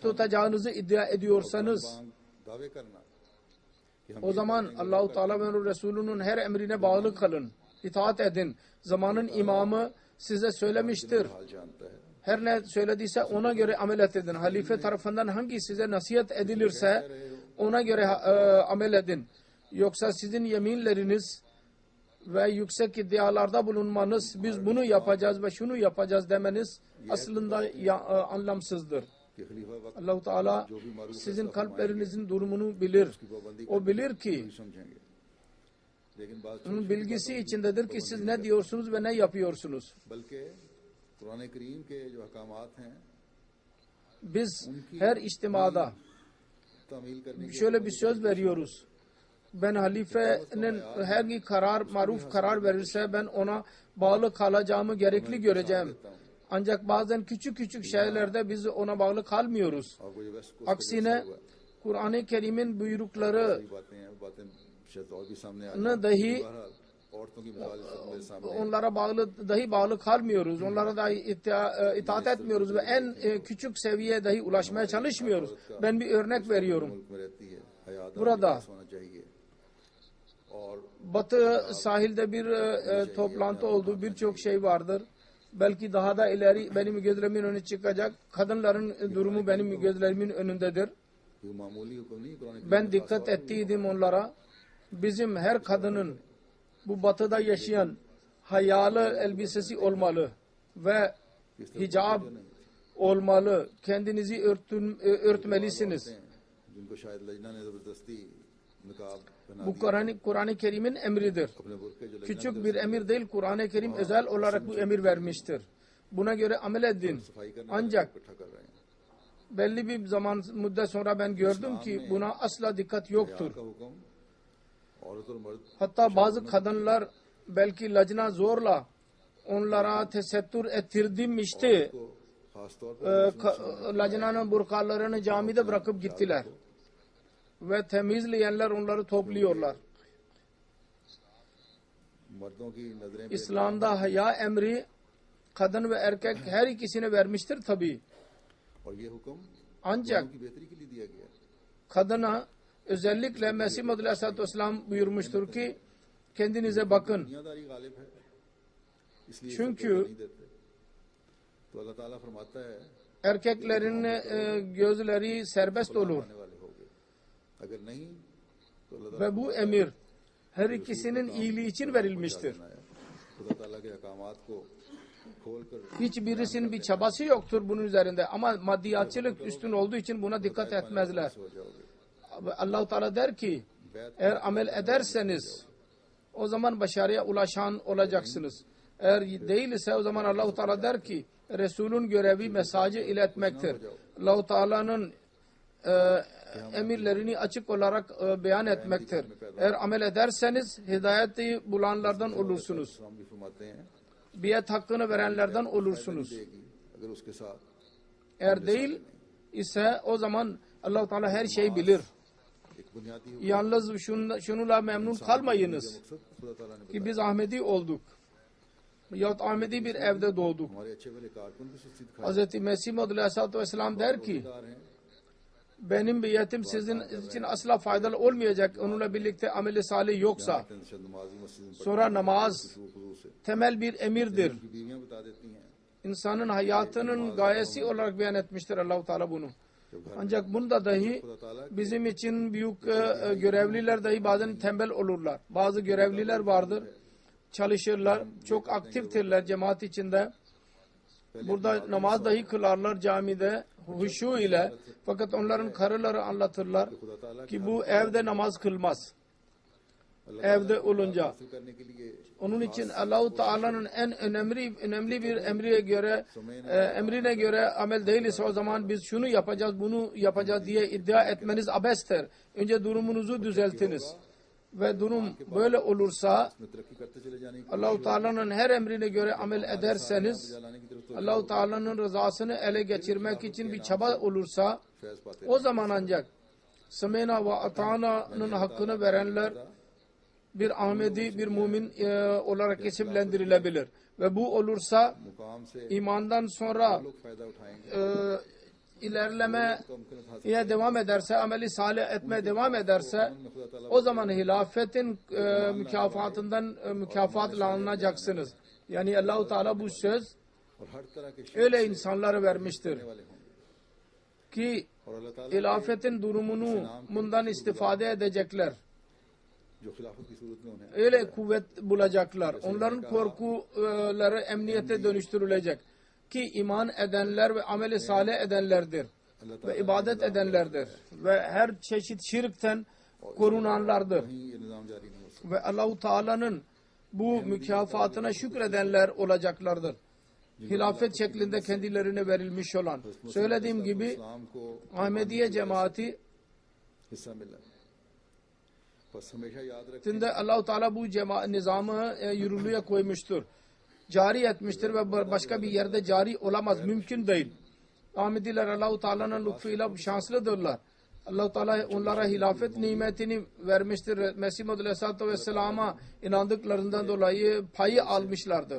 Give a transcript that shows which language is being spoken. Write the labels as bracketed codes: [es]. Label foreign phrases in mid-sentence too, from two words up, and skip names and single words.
[tr] tutacağınızı iddia ediyorsanız [ur] دعوے کرنا کہ ہم [tr] o zaman Allah-u Teala ve onun Resulünün her emrine bağlı kalın. İtaat edin. Zamanın imamı size söylemiştir. [ur] حال جانتا ہے [tr] Her ne söylediyse ona göre amel edin. Halife tarafından hangi size nasihat edilirse ona göre amel edin. Yoksa sizin yeminleriniz ve yüksek iddialarda bulunmanız, biz bunu yapacağız ve şunu yapacağız demeniz aslında anlamsızdır. [ur] کہ خلیفہ وقت [tr] Allah-u Teala sizin kalplerinizin durumunu bilir. O bilir ki [ur] سمجھیں گے لیکن بات [tr] onun bilgisi içindedir ki siz ne diyorsunuz ve ne yapıyorsunuz. [ur] بلکہ قرآن کریم کے جو احکامات ہیں [tr] Biz her içtimada [ur] تعمیل کرنے کی [tr] şöyle bir söz veriyoruz. Ben halifenin hangi maruf karar verirse ben ona bağlı kalacağımı gerekli göreceğim. Ancak bazen küçük küçük şeylerde biz ona bağlı kalmıyoruz. [ur] اور وہ جو ویسٹ کو [tr] Aksine Kur'an-ı Kerim'in buyrukları [ur] باتیں ہیں وہ باتیں شاید اور بھی سامنے آ [tr] Ne dahi [ur] بہرحال عورتوں کی مثال اس وقت میرے سامنے ہے. [tr] onlara dahi bağlı kalmıyoruz. Onlara dahi itaat etmiyoruz ve en küçük seviyeye dahi ulaşmaya çalışmıyoruz. Ben bir örnek veriyorum. [ur] ملک میں رہتی ہے حیات [tr] Burada [ur] ہونا چاہیے اور [tr] Batı sahilde bir toplantı oldu. Birçok şey vardır. Belki daha da ileri benim gözlerimin önüne çıkacak. Kadınların durumu benim gözlerimin önündedir. [ur] یہ معمولی حکم نہیں قرآن [tr] Ben dikkat ettiydim onlara. Bizim her kadının bu batıda yaşayan hayalı elbisesi olmalı ve hicab olmalı. Kendinizi örtmelisiniz. [ur] جن کو شاید لجنہ نے زبردستی نقاب پہنا [tr] Bu Kur'an-ı Kerim'in emridir. [ur] اپنے برقعے جو [tr] Küçük bir emir değil, Kur'an-ı Kerim özel olarak bu emir vermiştir. Buna göre amel edin. [ur] صفائی کرنے [tr] Ancak [ur] اکٹھا کر رہے ہیں [tr] belli bir zaman müddet sonra ben gördüm ki buna asla dikkat yoktur. [ur] کا حکم عورت اور مرد [tr] Hatta bazı kadınlar belki lacna zorla onlara tesettür ettirmişti. [ur] کو خاص طور پر [tr] Lacnanın burkalarını camide bırakıp gittiler. Ve temizleyenler onları topluyorlar. [ur] مردوں کی نظریں پے [tr] İslam'da haya emri kadın ve erkek her ikisine vermiştir tabi. [ur] اور یہ حکم [tr] Ancak [ur] کی بہتری کے لیے دیا گیا ہے. [tr] kadına özellikle Mesih Muhammed Aleyhisselatü Vesselam buyurmuştur ki kendinize bakın. [ur] دنیاداری غالب ہے اس لیے [tr] Çünkü [ur] نہیں دیتے تو اللہ تعالیٰ فرماتا ہے [tr] erkeklerin gözleri serbest olur. [ur] آنے والے ہوں گے اگر نہیں تو اللہ [tr] Ve bu emir her ikisinin iyiliği için verilmiştir. [ur] تعالیٰ خدا تعالیٰ کے احکامات کو کھول کر [tr] Hiçbirisinin bir çabası yoktur bunun üzerinde ama maddiyatçılık üstün olduğu için buna dikkat etmezler. [ur] ہو جاؤ گے [tr] Allah-u Teala der ki eğer amel ederseniz o zaman başarıya ulaşan olacaksınız. Eğer değilse o zaman Allah-u Teala der ki Resul'ün görevi mesajı iletmektir. Allah-u Teala'nın emirlerini açık olarak beyan etmektir. Eğer amel ederseniz hidayeti bulanlardan olursunuz. [ur] ہم بھی فرماتے ہیں [tr] Biat hakkını verenlerden olursunuz. [ur] دے گی اگر اس کے ساتھ [tr] Eğer değil ise o zaman Allah-u Teala her şeyi bilir. [ur] ایک بنیادی [tr] Yalnız şununla memnun kalmayınız [ur] مقصد خدا تعالیٰ نے [tr] ki biz Ahmedi olduk. Yahut Ahmedi bir evde doğduk. [ur] ہمارے اچھے بھلے کارکن بھی سستی دکھائے [tr] Hz. Mesih Muhammed Aleyhisselatü Vesselam der ki [ur] دار ہیں [tr] benim biyetim sizin için asla faydalı olmayacak. Onunla birlikte ameli salih yoksa. [ur] شد نمازی مسجد میں [tr] Sonra namaz [ur] خشوع سے [tr] temel bir emirdir. [ur] کی بیویاں بتا دیتی ہیں [tr] İnsanın hayatının gayesi olarak beyan etmiştir Allah-u Teala bunu. Ancak bunda dahi [ur] خدا تعالیٰ [tr] bizim için büyük görevliler dahi bazen tembel olurlar. Bazı görevliler vardır. Çalışırlar. Çok aktiftirler cemaat içinde. Burada namaz dahi kılarlar camide huşu ile. Fakat onların karıları anlatırlar [ur] خدا تعالیٰ [tr] ki bu evde namaz kılmaz. Evde olunca. [ur] حاصل کرنے کے لیے [tr] Onun için Allah-u Teala'nın en önemli bir emrine göre amel değilse o zaman biz şunu yapacağız, bunu yapacağız diye iddia etmeniz abestir. Önce durumunuzu düzeltiniz. Ve durum böyle olursa [ur] میں ترقی کرتے چلے جانے کی [tr] Allah-u Teala'nın her emrine göre amel ederseniz [ur] لانے کی طرف تو [tr] Allah-u Teala'nın rızasını ele geçirmek için bir çaba olursa [ur] فیض پاتے [tr] o zaman ancak [ar] سمعنا وأطعنا'nın [tr] hakkını verenler bir Ahmedi, bir mümin olarak isimlendirilebilir. Ve bu olursa [ur] مقام سے [tr] imandan sonra [ur] لوگ فائدہ اٹھائیں گے [tr] ilerlemeye [ur] تو ممکن حاصل [tr] devam ederse, ameli salih etmeye devam ederse [ur] خدا تعالیٰ [tr] o zaman hilafetin mükafatından mükafatlanılacaksınız. Yani Allah-u Teala bu söz [ur] اور ہر طرح کے [tr] öyle insanlara vermiştir [ur] والے ہوں گے [tr] ki [ur] اور اللہ تعالیٰ [tr] hilafetin durumunu bundan istifade edecekler. [ur] جو خلافت کی صورت میں انہیں [tr] Öyle kuvvet bulacaklar. Onların korkuları emniyete dönüştürülecek. Ki iman edenler ve ameli salih edenlerdir. Ve ibadet edenlerdir. Ve her çeşit şirkten korunanlardır. [ur] کہیں یہ نظام جاری نہیں ہو سکتا [tr] Ve Allah-u Teala'nın bu mükafatına şükredenler olacaklardır. Hilafet şeklinde kendilerine verilmiş olan. Söylediğim gibi [ur] اسلام کو [tr] Ahmediye cemaati [ur] حصہ ملا بس ہمیشہ یاد رکھیں [tr] Şimdi Allah-u Teala bu nizamı yürürlüğe koymuştur. Cari etmiştir ve başka bir yerde cari olamaz. Mümkün değil. Ahmediler Allah-u Teala'nın lütfuyla şanslıdırlar. Allah-u Teala onlara hilafet nimetini vermiştir. Mesih Muhammed Aleyhisselatü Vesselam'a inandıklarından dolayı payı almışlardır.